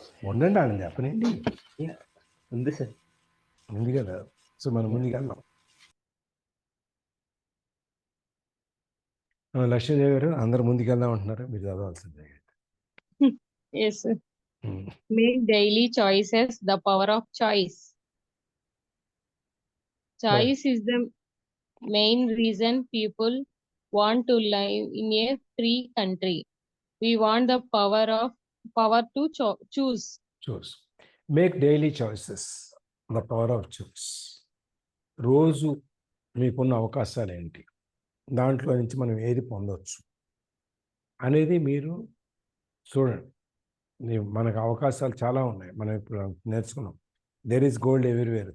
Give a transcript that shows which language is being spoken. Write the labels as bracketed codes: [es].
[te] ఉండండి అని చెప్పనండి, ఉంది సార్, ఉంది కదా. సో మనం ముందుకెళ్దాం. లక్ష్మీదేవి గారు అందరు ముందుకెళ్దాం అంటున్నారు, మీరు చదవాల్సిందే. [en] Yes. Make daily choices the power of choice. Choice is the main reason people want to live in a free country. We want the power to choose. Choose. Make daily choices the power of choose. [te] రోజు మీకున్న అవకాశాలు ఏంటి, దాంట్లో నుంచి మనం ఏది పొందవచ్చు అనేది మీరు చూడండి. మనకు అవకాశాలు చాలా ఉన్నాయి, మనం ఇప్పుడు నేర్చుకున్నాం. [en] There is gold everywhere.